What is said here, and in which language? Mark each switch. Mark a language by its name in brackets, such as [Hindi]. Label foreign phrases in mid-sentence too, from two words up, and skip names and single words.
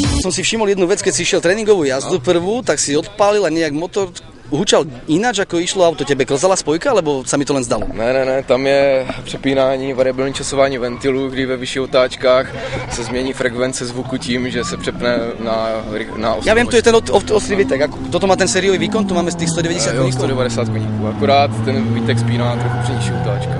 [Slovak] som si všimol jednu vec, keď si išiel tréningovú jazdu prvú, tak si odpálil a nejak motor hučal ináč, ako išlo auto. Tebe klzala spojka, alebo sa mi to len zdalo? [Czech] Ne, tam je přepínání, variabilní časování ventilů, kdy ve vyšších otáčkách se změní frekvence zvuku tím, že se přepne na [Slovak] Ja viem, tu je ten ostrý výtek. Toto má ten sériový výkon, tu máme z tých 190 koníkov. [Czech] 190 koníků, akorát ten výtek spíná trochu při nižších otáčkách.